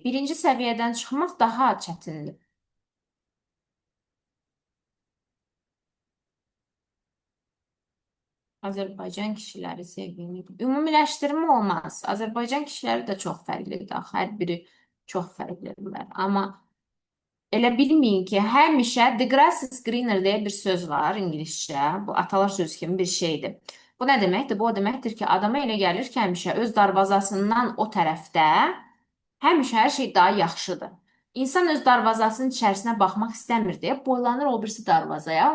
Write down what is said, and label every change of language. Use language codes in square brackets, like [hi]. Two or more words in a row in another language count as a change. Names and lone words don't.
[az] Birinci səviyyədən çıxmaq daha çətindir. Azərbaycan kişiləri sevgini. Ümumiləşdirmə olmaz. Azərbaycan kişiləri də çox fərqlidir. Hər biri çox fərqlidirlər. Amma elə bilməyin ki, həmişə [en] the grass is greener [az] deyə bir söz var ingiliscə. Bu atalar sözü kimi bir şeydir. Bu nə deməkdir? Bu o deməkdir ki, adama elə gəlir ki, həmişə öz darvazasından o tərəfdə həmişə hər şey daha yaxşıdır. İnsan öz darvazasının içərisinə baxmaq istəmir deyə boylanır o birisi darvazaya.